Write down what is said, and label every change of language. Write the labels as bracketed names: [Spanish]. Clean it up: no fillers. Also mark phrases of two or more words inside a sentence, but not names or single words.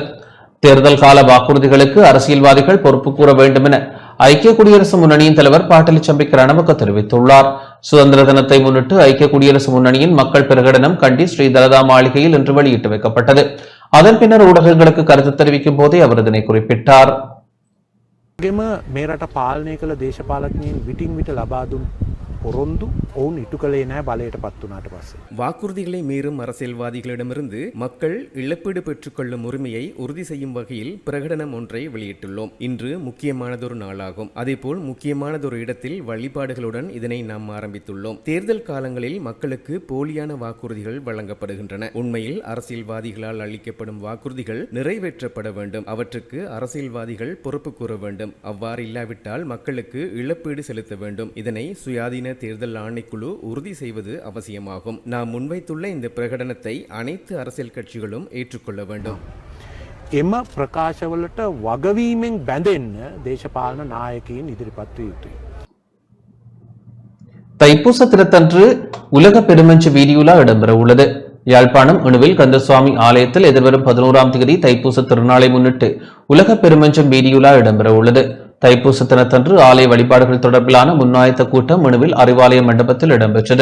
[Tamil] தேர்தல் கால வாக்குறுதிகளுக்கு அரசியல்வாதிகள் பொறுப்பு கூற வேண்டும் என ஐக்கிய குடியரசு முன்னணியின் தலைவர் பாட்டலி சம்பிக்க ரணவக்க தெரிவித்துள்ளார். சுதந்திர தினத்தை முன்னிட்டு ஐக்கிய குடியரசு முன்னணியின் மக்கள் பிரகடனம் கண்டி ஸ்ரீ தலதா மாளிகையில் இன்று வெளியிட்டு வைக்கப்பட்டது. அதன் பின்னர் ஊடகங்களுக்கு கருத்து தெரிவிக்கும் போதே அவர் இதனை குறிப்பிட்டார். [Sinhala] මේ රට පාලනය කළ දේශපාලඥයින් විටින් විට ලබා දුන් පොරොන්දු ඔවුන් ඉටු කළේ නැහැ බලයට පත් වුණාට පස්සේ. [Tamil] வாக்குறுதிகளை மீறும் அரசியல்வாதிகளிடமிருந்து மக்கள் இழப்பீடு பெற்றுக்கொள்ளும் உரிமையை உறுதி செய்யும் வகையில் பிரகடனம் ஒன்றை வெளியிட்டுள்ளோம். இன்று முக்கியமானதொரு நாளாகும். அதேபோல் முக்கியமானதொரு இடத்தில் வழிபாடுகளுடன் இதனை நாம் ஆரம்பித்துள்ளோம். தேர்தல் காலங்களில் மக்களுக்கு போலியான வாக்குறுதிகள் வழங்கப்படுகின்றன. உண்மையில் அரசியல்வாதிகளால் அளிக்கப்படும் வாக்குறுதிகள் நிறைவேற்றப்பட வேண்டும். அவற்றுக்கு அரசியல்வாதிகள் பொறுப்பு கூற வேண்டும். அவ்வாறு இல்லாவிட்டால் மக்களுக்கு இழப்பீடு செலுத்த வேண்டும். இதனை சுயாதீன தேர்தல் ஆணைக்குழு உறுதி செய்வது அவசியமாகும். நாம் முன்வைத்துள்ள இந்த பிரகடனத்தை அனைத்து அரசியல் கட்சிகளும் ஏற்றுக்கொள்ள வேண்டும். [Sinhala] එම ප්‍රකාශවලට වගවීමෙන් බැඳෙන්න දේශපාලන නායකයින් ඉදිරිපත් විය යුතුයි. [Tamil] தைப்பூச தினத்தன்று உலக பெருமஞ்சு வீதியுலா இடம்பெற உள்ளது. யாழ்ப்பாணம் அணுவில் கந்தசுவாமி ஆலயத்தில் எதிர்வரும் 11ஆம் தேதி தைப்பூச திருநாளை முன்னிட்டு உலக பெருமஞ்சம் வீதியுலா இடம்பெற உள்ளது. தைப்பூச தினத்தன்று ஆலய வழிபாடுகள் தொடர்பிலான முன்னாயத்த கூட்டம் அணுவில் அறிவாலய மண்டபத்தில் இடம்பெற்றது.